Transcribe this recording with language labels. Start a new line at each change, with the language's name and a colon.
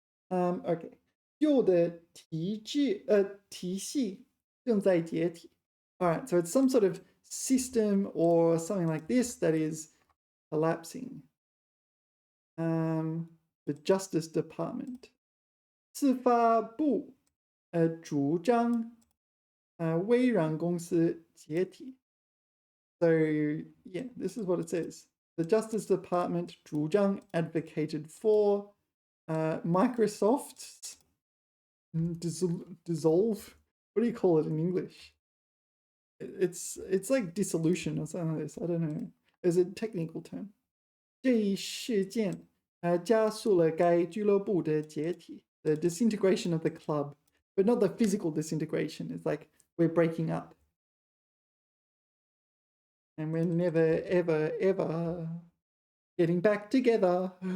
Chinese: Okay. 旧的体系正在解体.
English: All right, so it's some sort of system or something like this that is collapsing. The Justice Department.
Chinese: 司法部主张微软公司解体.
English: So yeah, this is what it says. The Justice Department 主張 advocated for Microsoft's dissolve. What do you call it in English? It's like dissolution or something like this. I don't know. There's a technical term.
Chinese: 这一事件加速了该俱乐部的解体.
English: The disintegration of the club, but not the physical disintegration. It's like we're breaking up. And we're never, ever, ever getting back together.